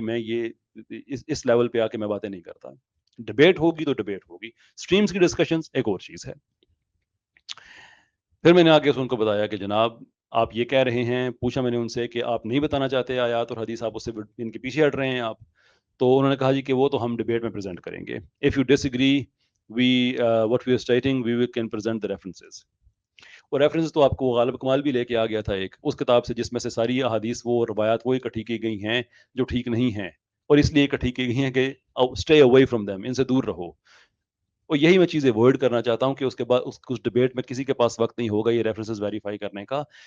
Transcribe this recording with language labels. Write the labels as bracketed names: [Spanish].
[Urdu] میں یہ اس لیول پہ آ کے میں باتیں نہیں کرتا. ڈبیٹ ہوگی تو ڈبیٹ ہوگی. اسٹریمز کی ڈسکشنز ایک اور چیز ہے. پھر میں نے آگے سے ان کو بتایا کہ جناب آپ یہ کہہ رہے ہیں, پوچھا میں نے ان سے کہ آپ نہیں بتانا چاہتے آیات اور حدیث, آپ اس سے ان کے پیچھے ہٹ رہے ہیں آپ. تو انہوں نے کہا جی کہ وہ تو ہم ڈبیٹ میں پریزنٹ کریں گے. [English] If you disagree what we are stating, we can present the references. [Urdu] اور ریفرنس تو آپ کو غالب کمال بھی لے کے آ گیا تھا ایک اس کتاب سے, جس میں سے ساری احادیث وہ روایات وہ اکٹھی کی گئی ہیں جو ٹھیک نہیں ہیں, اور اس لیے اکٹھی کی گئی ہیں کہ [English] stay away from them, [Urdu] ان سے دور رہو. اور یہی میں چیزیں ورڈ کرنا چاہتا ہوں کہ اس کے بعد اس ڈبیٹ میں کسی کے پاس وقت نہیں ہوگا یہ ریفرنسز ویریفائی کرنے کا.